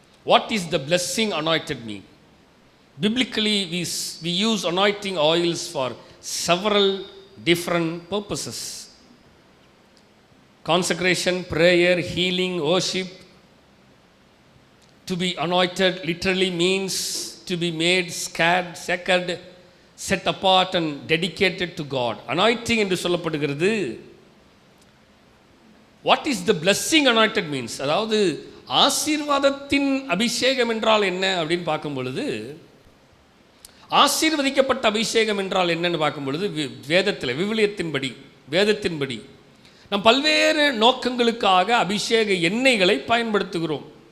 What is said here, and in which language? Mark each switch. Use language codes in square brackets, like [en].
[en] What is the blessing anointed mean? Biblically, we use anointing oils for several different purposes. Consecration, prayer, healing, worship. To be anointed literally means to be made sacred, set apart and dedicated to God. [ta] Anointing என்று சொல்லப்படுகிறது. [en] What is the blessing anointed means? [ta] அதாவது ஆசீர்வாதத்தின் அபிஷேகம் என்றால் என்ன அப்படின்னு பார்க்கும் பொழுது, ஆசீர்வதிக்கப்பட்ட அபிஷேகம் என்றால் என்னன்னு பார்க்கும் பொழுது, வேதத்தில், வேதத்தின்படி நம் பல்வேறு நோக்கங்களுக்காக அபிஷேக எண்ணெய்களை பயன்படுத்துகிறோம்.